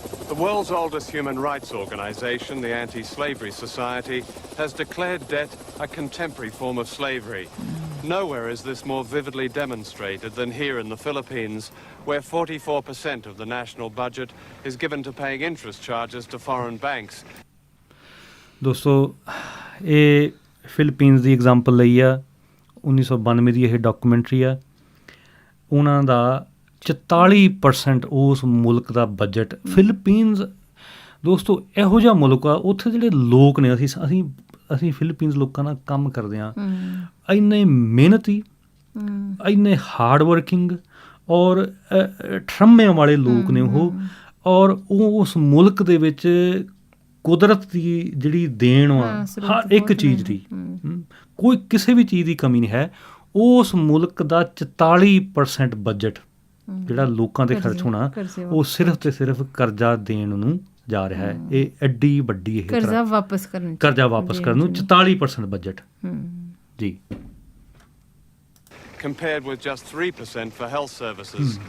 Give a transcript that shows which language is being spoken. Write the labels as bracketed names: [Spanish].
[English] The world's oldest human rights organisation, the Anti-Slavery Society, has declared debt a contemporary form of slavery. Nowhere is this more vividly demonstrated than here in the Philippines, where 44% of the national budget is given to paying interest charges to foreign banks. [Punjabi] ਦੋਸਤੋ ਇਹ Philippines ਦੀ example ਲਈ ਆ, 1992 ਦੀ ਇਹ documentary ਆ। ਉਹਨਾਂ ਦਾ 44% ਉਸ ਮੁਲਕ ਦਾ budget, Philippines ਦੋਸਤੋ ਇਹੋ ਜਿਹਾ ਮੁਲਕ ਆ, ਉੱਥੇ ਜਿਹੜੇ ਲੋਕ ਨੇ, ਅਸੀਂ ਫਿਲੀਪੀਨਸ ਲੋਕਾਂ ਨਾਲ ਕੰਮ ਕਰਦੇ ਹਾਂ, ਇੰਨੇ ਮਿਹਨਤੀ, ਇੰਨੇ ਹਾਰਡ ਵਰਕਿੰਗ ਔਰ ਠਰੰਮਿਆਂ ਵਾਲੇ ਲੋਕ ਨੇ ਉਹ, ਔਰ ਉਹ ਉਸ ਮੁਲਕ ਦੇ ਵਿੱਚ ਕੁਦਰਤ ਦੀ ਜਿਹੜੀ ਦੇਣ ਵਾ ਹਰ ਇੱਕ ਚੀਜ਼ ਦੀ, ਕੋਈ ਕਿਸੇ ਵੀ ਚੀਜ਼ ਦੀ ਕਮੀ ਨਹੀਂ ਹੈ। ਉਸ ਮੁਲਕ ਦਾ 44% ਬਜਟ ਜਿਹੜਾ ਲੋਕਾਂ 'ਤੇ ਖਰਚ ਹੋਣਾ, ਉਹ ਸਿਰਫ ਅਤੇ ਸਿਰਫ ਕਰਜ਼ਾ ਦੇਣ ਨੂੰ ਜਾ ਰਿਹਾ ਹੈ। ਇਹ ਐਡੀ ਵੱਡੀ ਇਹ ਕਰਜ਼ਾ ਵਾਪਸ ਕਰਨ ਨੂੰ 44% ਬਜਟ ਜੀ। [English] Compared with just 3% for health services.